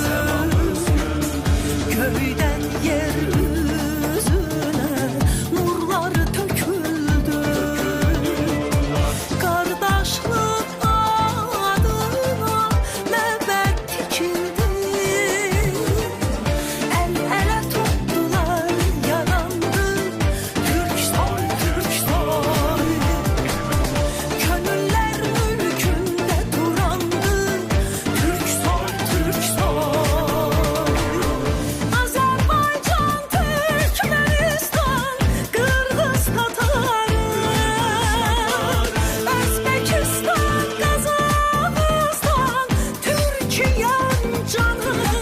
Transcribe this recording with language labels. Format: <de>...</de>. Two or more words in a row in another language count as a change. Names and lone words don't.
<az>göydən yer üzünə nurlar töküldü. Qardaşlıq adına məbəd tikildi, əl-ələ tutdular, yarandı Türk soy, Türk soy.</az> <tr>Könüller mülkünde durandı Türk soy, Türk soy. Azerbaycan, Türkmenistan, Kırgız, Tatarı, Özbekistan, Kazakistan, Türkiye'm canı.</tr>